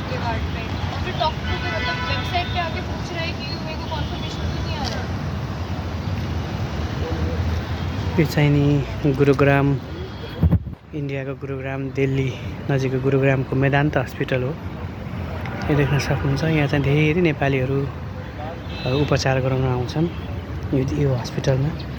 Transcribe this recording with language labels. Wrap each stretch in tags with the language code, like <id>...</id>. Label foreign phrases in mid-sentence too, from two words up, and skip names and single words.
<hi>कार्ड पे, फिर</hi> <en>talk to</en> <hi>पे मतलब वेबसाइट पे आके पूछ रहा है कि मेरे को कॉन्फर्मेशन क्यों नहीं आ रहा है।</hi> <ne>यो चाहिँ नि गुरुग्राम, इन्डियाको गुरुग्राम, दिल्ली नजिकको गुरुग्रामको मेदान्त हस्पिटल हो। यो देख्न सक्नुहुन्छ, यहाँ चाहिँ धेरै नेपालीहरू उपचार गराउन आउँछन् यो हस्पिटलमा।</ne>